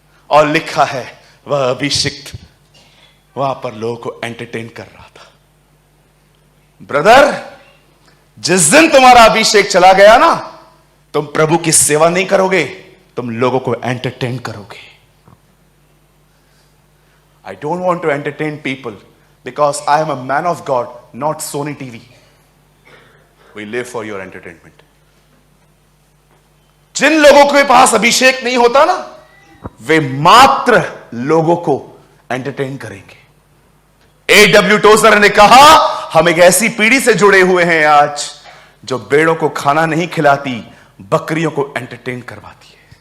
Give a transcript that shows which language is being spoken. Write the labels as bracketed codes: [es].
[hi] और लिखा है वह अभिषिक्त वहां पर लोगों को एंटरटेन कर रहा था। ब्रदर, जिस दिन तुम्हारा अभिषेक चला गया ना, तुम प्रभु की सेवा नहीं करोगे, तुम लोगों को एंटरटेन करोगे। [en] I don't want to entertain people because I am a man of God, not Sony TV. We live for your entertainment. जिन लोगों के पास अभिषेक नहीं होता ना, वे मात्र लोगों को एंटरटेन करेंगे। A.W. [hi] टोजर ने कहा हम एक ऐसी पीढ़ी से जुड़े हुए हैं आज जो भेड़ों को खाना नहीं खिलाती, बकरियों को एंटरटेन करवाती है।